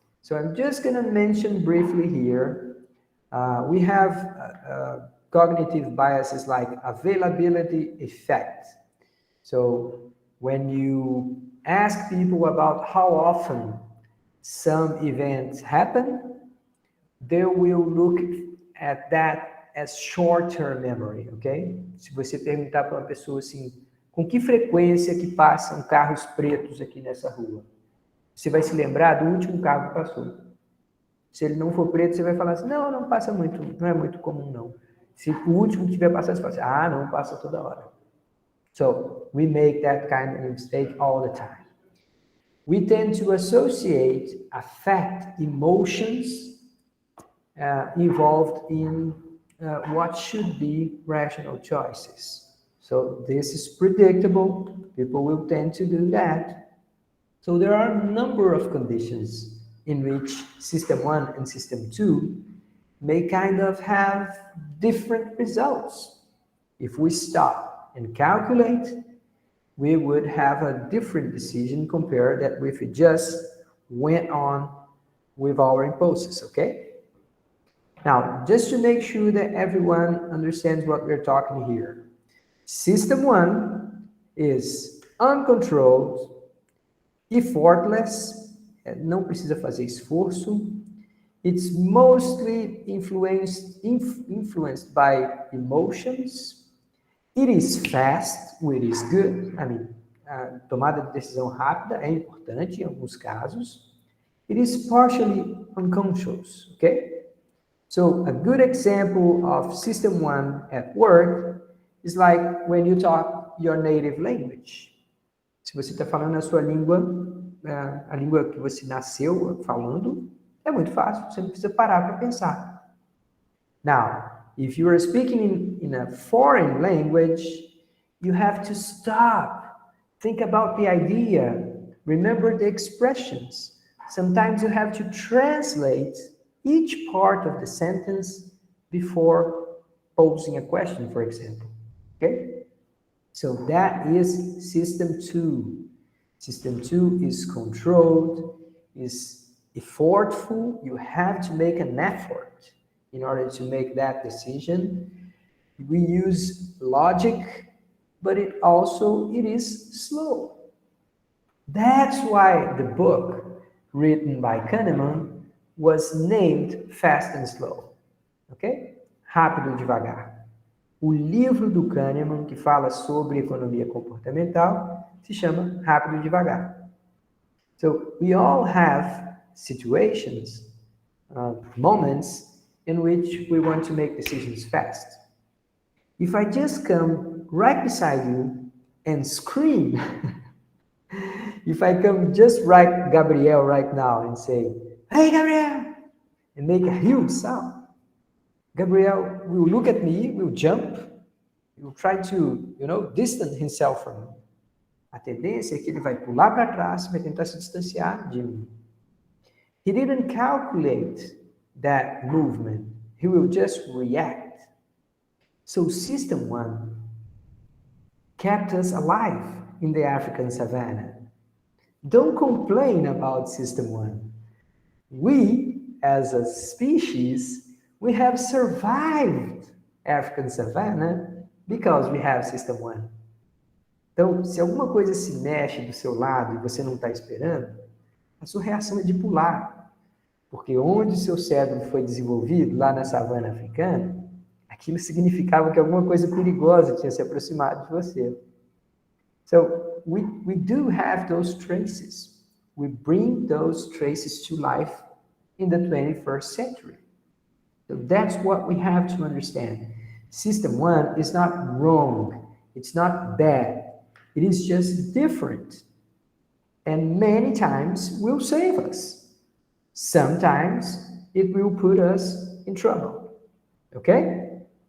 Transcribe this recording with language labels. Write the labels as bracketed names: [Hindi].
[English] So I'm just going to mention briefly here, we have cognitive biases like availability effect. So when you ask people about how often some events happen, they will look at that as short-term memory, ok? [Portuguese] Se você perguntar para uma pessoa assim, com que frequência que passam carros pretos aqui nessa rua? Você vai se lembrar do último carro que passou. Se ele não for preto, você vai falar assim, não, não passa muito, não é muito comum, não. Se o último que tiver passado, você fala assim, ah, não, passa toda hora. [English] So, we make that kind of mistake all the time. We tend to associate affect, emotions, involved in what should be rational choices. So this is predictable. People will tend to do that. So there are a number of conditions in which System 1 and System 2 may kind of have different results. If we stop and calculate, we would have a different decision compared that if we just went on with our impulses, okay? Now, just to make sure that everyone understands what we're talking here. System 1 is uncontrolled, effortless, [Portuguese] não precisa fazer esforço. [English] It's mostly influenced by emotions. It is fast, which is good. I mean, [Portuguese] a tomada de decisão rápida é importante em alguns casos. [English] It is partially unconscious, okay? So a good example of System 1 at work is like when you talk your native language. [Portuguese] Se você está falando a sua língua, a língua que você nasceu falando, é muito fácil, você não precisa parar para pensar. [English] Now, if you are speaking in a foreign language, you have to stop, think about the idea, remember the expressions. Sometimes you have to translate each part of the sentence before posing a question, for example. Okay? So that is System 2. System 2 is controlled, is effortful. You have to make an effort in order to make that decision. We use logic, but it is slow. That's why the book written by Kahneman was named Fast and Slow. [Portuguese] Ok? Rápido e devagar. O livro do Kahneman, que fala sobre economia comportamental, se chama Rápido e Devagar. [English] So, we all have situations, moments, in which we want to make decisions fast. If I just come right beside you and scream, if I come just right Gabriel right now and say, hey Gabriel, and make a huge sound, Gabriel will look at me, will jump, will try to, distance himself from me. [Portuguese] A tendência é que ele vai pular para trás, vai tentar se distanciar de mim. [English] He didn't calculate that movement. He will just react. So System 1 kept us alive in the African savannah. Don't complain about System 1. We, as a species, we have survived African savannah because we have System 1. [Portuguese] Então, se alguma coisa se mexe do seu lado e você não está esperando, a sua reação é de pular. Porque onde o seu cérebro foi desenvolvido, lá na savana africana, aquilo significava que alguma coisa perigosa tinha se aproximado de você. [English] So, we do have those traces. we bring those traces to life in the 21st century. So that's what we have to understand. System 1 is not wrong. It's not bad. It is just different. And many times will save us. Sometimes it will put us in trouble. Okay?